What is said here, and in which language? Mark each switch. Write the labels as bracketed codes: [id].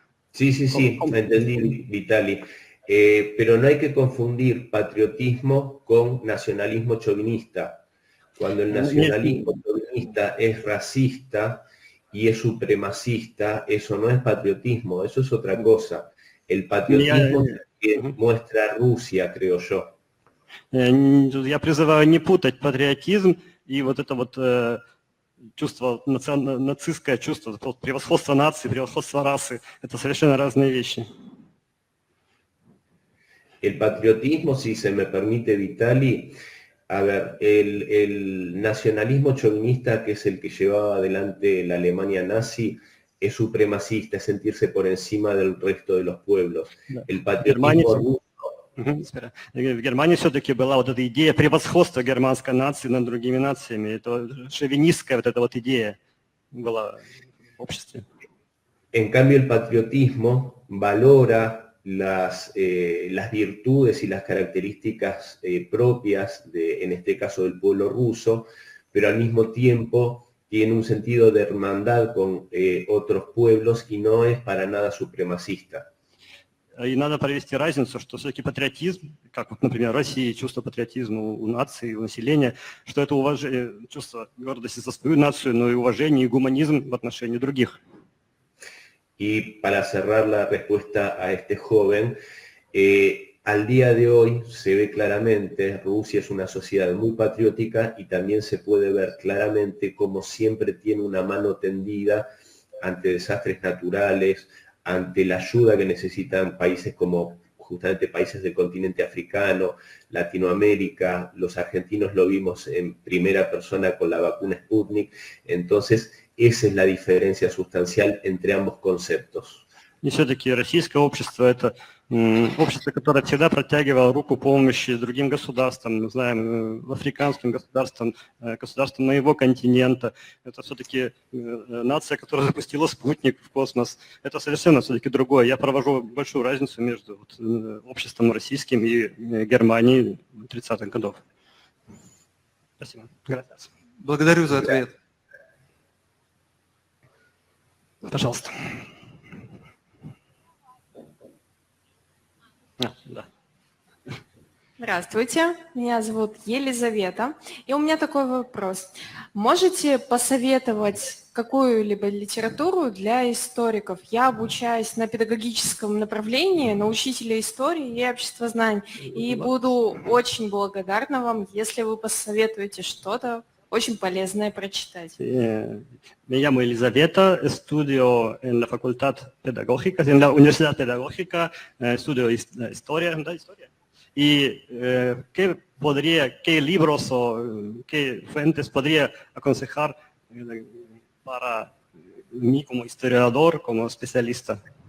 [es] Sí, me entendí, Vitali. Pero no hay que confundir patriotismo con nacionalismo chauvinista. Cuando el nacionalismo chauvinista es racista y es supremacista, eso no es patriotismo, eso es otra cosa. El patriotismo que muestra Rusia, creo yo. [ru] Я призываю не путать патриотизм и вот это вот чувство, нацистское чувство, превосходство нации, превосходство расы. Это совершенно разные вещи. [es] El patriotismo, si se me permite, Vitali, a ver, el nacionalismo chauvinista, que es el que llevaba adelante la Alemania nazi, es supremacista, es sentirse por encima del resto de los pueblos. El patriotismo ruso... [ru] В Германии все-таки была вот эта идея превосходства германской нации над другими нациями. Это шовинистская вот эта вот идея была в обществе. [es] En cambio, el patriotismo valora las virtudes y las características propias, en este caso del pueblo ruso, pero al mismo tiempo tiene un sentido de hermandad con otros pueblos y no es para nada supremacista. [ru] И надо провести разницу, что все-таки патриотизм, как, вот, например, в России чувство патриотизма у нации, у населения, что это чувство гордости за свою нацию, но и уважение, и гуманизм в отношении других. [es] Y para cerrar la respuesta a este joven, al día de hoy se ve claramente, Rusia es una sociedad muy patriótica y también se puede ver claramente cómo siempre tiene una mano tendida ante desastres naturales, ante la ayuda que necesitan países como justamente países del continente africano, Latinoamérica. Los argentinos lo vimos en primera persona con la vacuna Sputnik. Entonces, esa es la diferencia sustancial entre ambos conceptos. [ru] И все-таки российское общество – это общество, которое всегда протягивало руку помощи другим государствам, мы знаем, африканским государствам, государствам моего континента. Это все-таки нация, которая запустила спутник в космос. Это совершенно все-таки другое. Я провожу большую разницу между обществом российским и Германией 30-х годов. Спасибо. [es] Gracias. [ru] Благодарю за ответ. Пожалуйста. Да. Здравствуйте, меня зовут Елизавета, и у меня такой вопрос. Можете посоветовать какую-либо литературу для историков? Я обучаюсь на педагогическом направлении, на учителя истории и обществознаний, и буду очень благодарна вам, если вы посоветуете что-то очень полезное прочитать. [es] Me llamo Elisabetta, estudio en la Facultad Pedagógica, en la Universidad Pedagógica, estudio historia, ¿verdad? Historia. Y qué libros o qué fuentes podría aconsejar para mí como historiador, como especialista?